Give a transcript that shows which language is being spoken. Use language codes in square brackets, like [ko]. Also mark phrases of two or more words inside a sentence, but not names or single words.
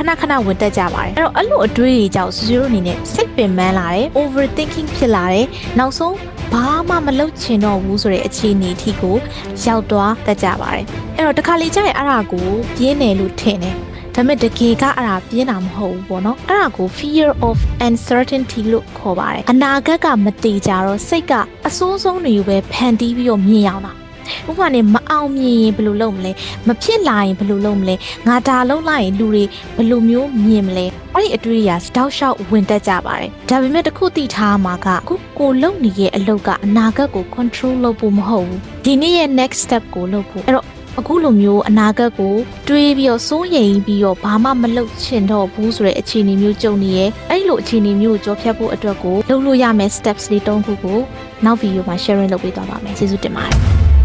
[my] ဏခဏဝင်တက်ကြပါတယ်အဲ့တော့အဲ့လိုအတွေးတွေကြောင့်ဆွေဆွေတို့အနေနဲ့စိတ်ပင်ပန်းလာတယ် overthinking ဖြစ်လာတယ်နောက်ဆုံးဘာမှမလုပ်ချင်တော့ဘူးဆိုတဲ့အခြေအနေအထိကိုရောက်သွားတတ်ကြပါတယ်အဲ့တော့တခါလေကြာရင်အဲ့ဒါကိုပြ င်းတယ်လို့ထင်တယ်ဒါပေမဲ့တကယ်ကအဲ့ဒါပြင်းတာမဟုတ်ဘူးပေါ့နော်အဲ့ဒါကို [en] fear of uncertainty [my] လို့ခေါ်ပါတယ်အနာဂတ်ကမတည်ကြတော့စိတ်ကအဆိုးဆုံးတွေကိုပဲ ဖန်တီးပြီးတော့မြင်အောင်တာဥပမာနဲ့မအောင်မြင်ရင်ဘယ်လိုလုပ်မလဲမဖြစ်လာရင်ဘယ်လိုလုပ်မလဲငါဒါလုပ်လိုက်ရင်လူတွေ ဘယ်လိုမျိုးမြင်မလဲအဲ့ဒီအတွေ့အကြုံတောက်လျှောက်ဝင်တက်ကြပါတယ်ဒါပေမဲ့တစ်ခုသိထားမှာကခုကိုလုပ်နေတဲ့အလုပ်ကအနာဂတ်ကို control လုပ်ဖို့မဟုတ်ဘူးဒီနေ့ရဲ့ [en] next step [my] ကိုလုပ်ဖို့အဲ့တော့အခုလိုမျိုးအနာဂတ်ကိုတွေးပြီးတော့စိုးရိမ်ပြီးတော့ဘာမှမလုပ်ချင်တော့ဘူးဆိုတဲ့အခြေအနေမျိုးကြုံနေရဲ့အဲ့လိုအခြေအနေမျိုးကိုကြော်ဖြတ်ဖို့အတွက်ကိုလုပ်လို့ရမယ့် steps လေး၃ခုကိုနောက်ဗီဒီယိုမှာ sharing လုပ်ပေးသွားပါမယ်ကျေးဇူးတင်ပါတယ်